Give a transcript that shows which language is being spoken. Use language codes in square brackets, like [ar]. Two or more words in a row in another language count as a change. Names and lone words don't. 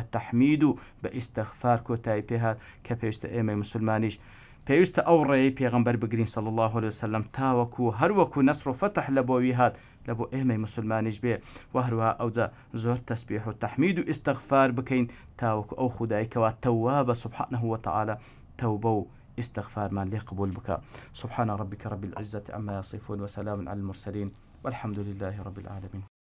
[ckb] تەحمید و بە ئیستغفار کۆتایی پێهات کە پێویستە ئێمەی مسلمانیش پێویستە ئەو ڕێی پێغەمبەر بگرین [ar] صلی الله عليه وسلم [ckb] تاوەکو هەروەکو نەسر و فەتح لە بۆوی هات لە بۆ ئێمەی مسلمانیش بێ و هەروەها ئەوجا زۆر تەسبیح و تەحمید و ئیستغفار بکەین تاوەکو ئەو خودایکەوە تەوابە [ar] سبحانه وتعالى [ckb] تەوبە و استغفارمان لێ قبول بکە [ar] سبحان ربك رب العزة عما يصفون وسلام على المرسلين والحمد لله رب العالمين